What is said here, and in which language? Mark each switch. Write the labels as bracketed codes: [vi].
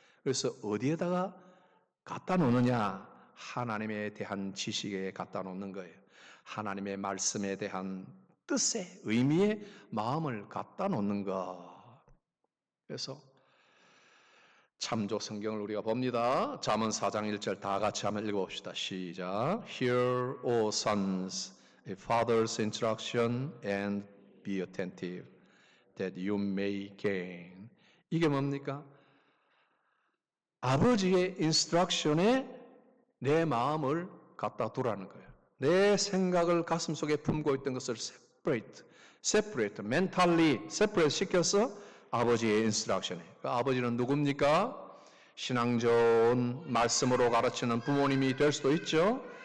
[ko] 그래서 어디에다가 갖다 놓느냐? 하나님에 대한 지식에 갖다 놓는 거예요. 하나님의 말씀에 대한 뜻의 의미의 마음을 갖다 놓는 것. 그래서 참조 성경을 우리가 봅니다. 잠언 4장 1절 다 같이 한번 읽어봅시다. 시작. [en] Hear, O sons, a father's instruction and be attentive, that you may gain. [ko] 이게 뭡니까? 아버지의 인스트럭션에 내 마음을 갖다 두라는 거예요. 내 생각을 가슴속에 품고 있던 것을 [en] separate, mentally separate [ko] 시켜서 아버지의 인스트럭션에. 아버지는 누굽니까? 신앙 좋은 말씀으로 가르치는 부모님이 될 수도 있죠.